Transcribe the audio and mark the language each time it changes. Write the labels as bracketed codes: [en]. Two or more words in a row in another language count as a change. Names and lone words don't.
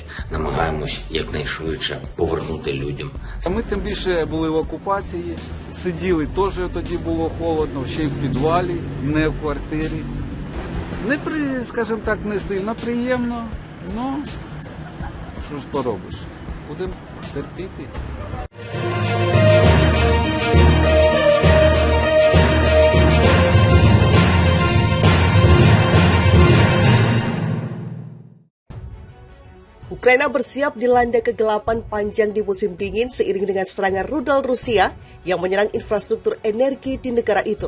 [uk] Намагаємось якнайшвидше повернути людям. Ми тим більше були в окупації, сиділи, теж тоді було холодно, ще й в підвалі, не в квартирі. Скажімо так, не сильно приємно, але що ж поробиш, будемо терпіти. [id] Ukraina bersiap dilanda kegelapan panjang di musim dingin seiring dengan serangan rudal Rusia yang menyerang infrastruktur energi di negara itu.